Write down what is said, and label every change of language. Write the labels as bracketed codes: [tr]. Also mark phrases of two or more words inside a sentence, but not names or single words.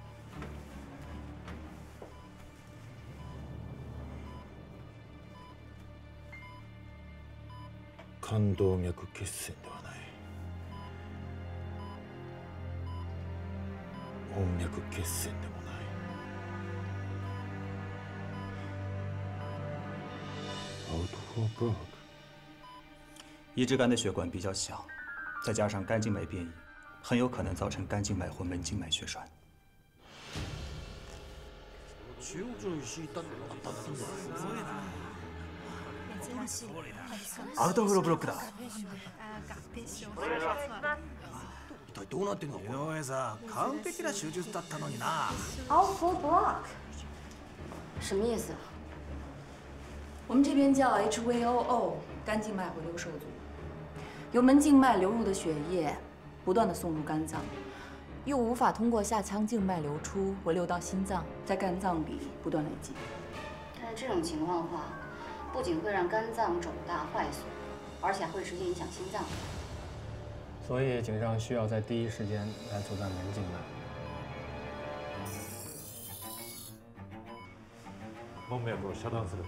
[ja] 冠動脈血栓ではない。門脈血栓でもない。 [zh] 移植肝的血管比较小，再加上肝静脉变异，很有可能造成肝静脉或门静脉血栓。 [ja] アウトフローブロックだ。一体どうなってんの？井上さん、完璧な手術だったのにな。 [en] Outflow block， [zh] 什么意思？我们这边叫 HVOO， 肝静脉回流受阻，由门静脉流入的血液不断的送入肝脏， 又无法通过下腔静脉流出回流到心脏，在肝脏里不断累积。看这种情况的话，不仅会让肝脏肿大坏损，而且还会直接影响心脏。所以井上需要在第一时间来阻断门静脉。 [ja] 門脈を遮断する。